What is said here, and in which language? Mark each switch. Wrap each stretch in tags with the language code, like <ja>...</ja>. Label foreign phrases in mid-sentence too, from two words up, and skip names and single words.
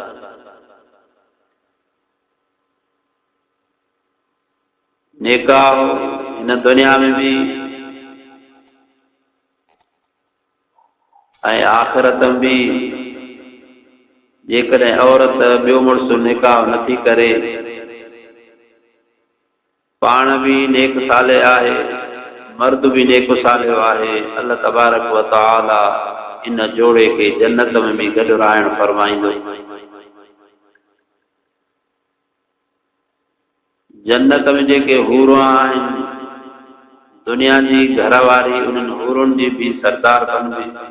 <sd>निकाह इन दुनिया में भी ऐं आखिरत में भी, जेकॾहिं औरत ॿियो मुड़ुसु निकाह नथी करे, पाण भी नेक साले आहे, मर्द भी नेक सालियो आहे,</sd> <ar>الله تبارك وتعالى</ar> <sd>इन जोड़े के जन्नत में भी गॾु राइण फरमाईंदो। जन्नत में जेके हूरा आहिनि, दुनिया जी घरवारी उन्हनि हूरुनि जी भी सरदार बनबी।</sd>